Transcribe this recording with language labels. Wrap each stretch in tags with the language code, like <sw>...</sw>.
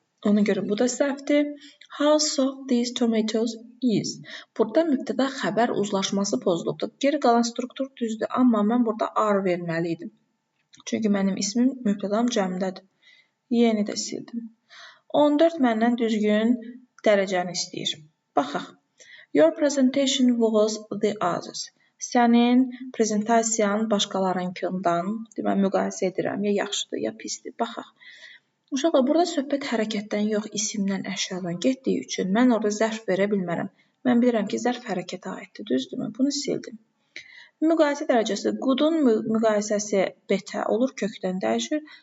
<az>Ona görə bu da səhvdir.</az> <en>How soft these tomatoes is.</en> <az>Burada mübtəda xəbər uzlaşması pozulubdur. Geri qalan struktur düzdür, amma mən burada are verməliydim. Çünki mənim ismim mübtədam cəmdədir. Yeni də sildim. 14 məndən düzgün dərəcəni istəyir. Baxaq.</az> <en>Your presentation was the others.</en> <az>Sənin prezentasiyan başqalarınkindən, deməli müqayisə edirəm, ya yaxşıdır, ya pisdir. Baxaq. Uşaqlar, burada söhbət hərəkətdən yox, isimdən, əşyadan getdiyi üçün mən orada zərf verə bilmərəm. Mən bilirəm ki, zərf hərəkətə aiddir, düzdürmü? Bunu sildim. Müqayisə dərəcəsi good-un müqayisəsi better olur, kökdən dəyişir.</az>